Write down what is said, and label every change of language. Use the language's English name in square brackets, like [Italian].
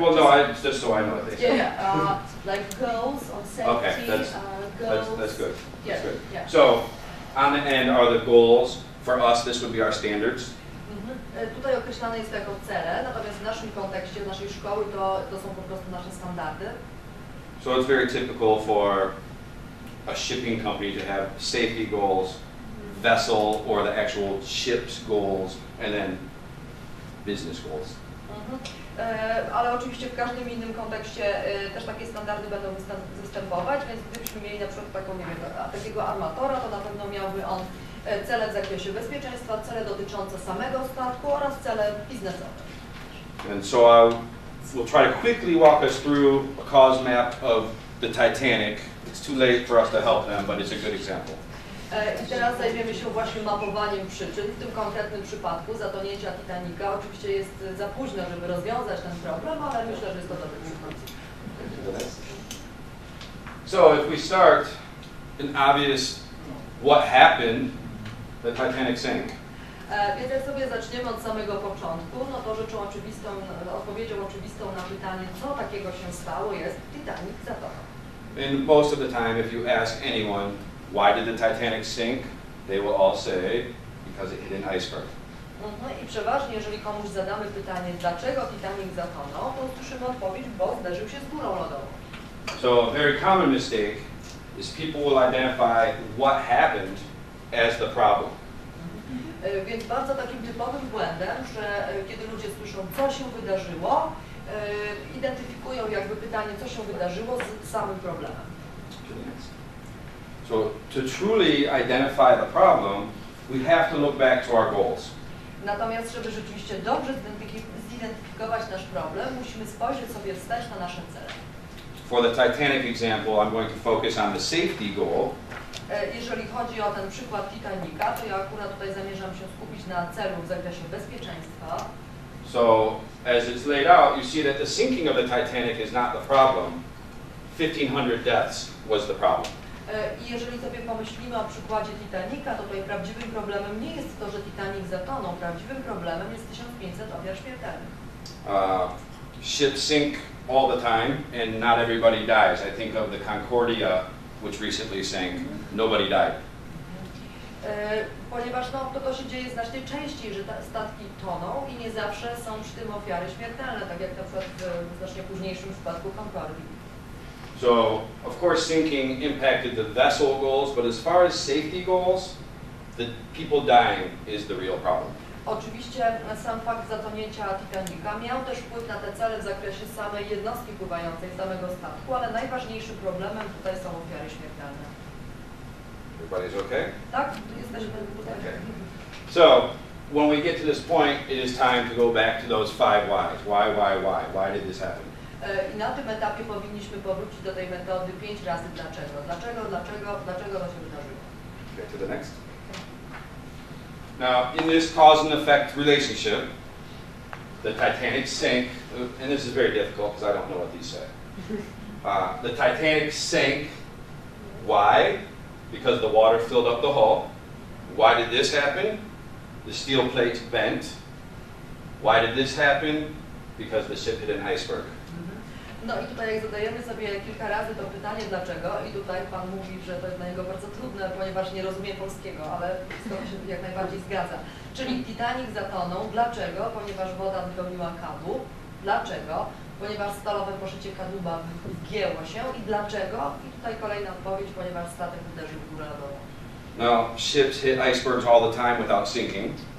[English] Well, no, just so I know what they say. Yeah, like goals on safety. Okay, goals. that's good. Yeah, That's good. yeah. So, on the end are the goals. For us, this would be our standards. [Polish] Tutaj określane jest jako cele, natomiast w naszym kontekście, naszej szkoły to są po prostu nasze standardy. [English] So it's very typical for a shipping company to have safety goals, vessel or the actual ship's goals, and then business goals. [Polish] Ale oczywiście w każdym innym kontekście też takie standardy będą występować, więc gdybyśmy mieli na przykład taką, nie wiem, takiego armatora, to na pewno miałby on cele w zakresie bezpieczeństwa, cele dotyczące samego statku oraz cele biznesowe. [English] And so we'll try to quickly walk us through a cause map of the Titanic. It's too late for us to help them, but it's a good example. [Polish] I teraz zajmiemy się właśnie mapowaniem przyczyn. W tym konkretnym przypadku zatonięcia Titanica. Oczywiście jest za późno, żeby rozwiązać ten problem, ale myślę, że jest to dobry przykład. [English] So if we start an obvious what happened, the Titanic sank. [Polish] Więc jak sobie zaczniemy od samego początku, no to rzeczą oczywistą, odpowiedzią oczywistą na pytanie, co takiego się stało, jest Titanic zatonął. [English] And most of the time, if you ask anyone, why did the Titanic sink, they will all say, because it hit an iceberg. [Polish] I przeważnie, jeżeli komuś zadamy pytanie, dlaczego Titanic zatonął, to usłyszymy odpowiedź, bo zderzył się z górą lodową. [English] So a very common mistake is people will identify what happened as the problem. [Polish] Więc bardzo takim typowym błędem, że kiedy ludzie słyszą, co się wydarzyło, identyfikują jakby pytanie, co się wydarzyło z samym problemem. [English] So to truly identify the problem, we have to look back to our goals. [Polish] Natomiast, żeby rzeczywiście dobrze zidentyfikować nasz problem, musimy spojrzeć sobie wstecz na nasze cele. [English] For the Titanic example, I'm going to focus on the safety goal. [Polish] Jeżeli chodzi o ten przykład Titanica, to ja akurat tutaj zamierzam się skupić na celu w zakresie bezpieczeństwa. [English] So, as it's laid out, you see that the sinking of the Titanic is not the problem. 1,500 deaths was the problem. [Polish] I jeżeli sobie pomyślimy o przykładzie Titanica, to tutaj prawdziwym problemem nie jest to, że Titanic zatonął. Prawdziwym problemem jest 1500 ofiar śmiertelnych. [English] Ships sink all the time, and not everybody dies. I think of the Concordia, which recently sank. Nobody died. [Polish] Ponieważ to się dzieje znacznie częściej, że statki toną i nie zawsze są przy tym ofiary śmiertelne, tak jak na przykład w znacznie późniejszym przypadku Concordii. [English] So, of course, sinking impacted the vessel goals, but as far as safety goals, the people dying is the real problem. [Polish] Oczywiście sam fakt zatonięcia Titanica miał też wpływ na te cele w zakresie samej jednostki pływającej, samego statku, ale najważniejszym problemem tutaj są ofiary śmiertelne. [English] Everybody's okay? [Polish] Tak? Jesteśmy tutaj. [English] Okay. So, when we get to this point, it is time to go back to those 5 whys. Why? Why did this happen? [Polish] I na tym etapie powinniśmy powrócić do tej metody 5 razy dlaczego. Dlaczego to się wydarzyło. [English] Okay, to the next. Now, in this cause and effect relationship, the Titanic sank, and this is very difficult because I don't know what these say. The Titanic sank. Why? Because the water filled up the hull. Why did this happen? The steel plates bent. Why did this happen? Because the ship hit an iceberg. [Polish] No i tutaj jak zadajemy sobie kilka razy to pytanie dlaczego i tutaj Pan mówi, że to jest dla niego bardzo trudne, ponieważ nie rozumie polskiego, ale z tym się jak najbardziej zgadza. Czyli Titanic zatonął. Dlaczego? Ponieważ woda wypełniła kadłub. Dlaczego? Ponieważ stalowe poszycie kadłuba wgięło się. I dlaczego? I tutaj kolejna odpowiedź, ponieważ statek uderzył w górę lodową. [English] Now, ships hit icebergs all the time without sinking.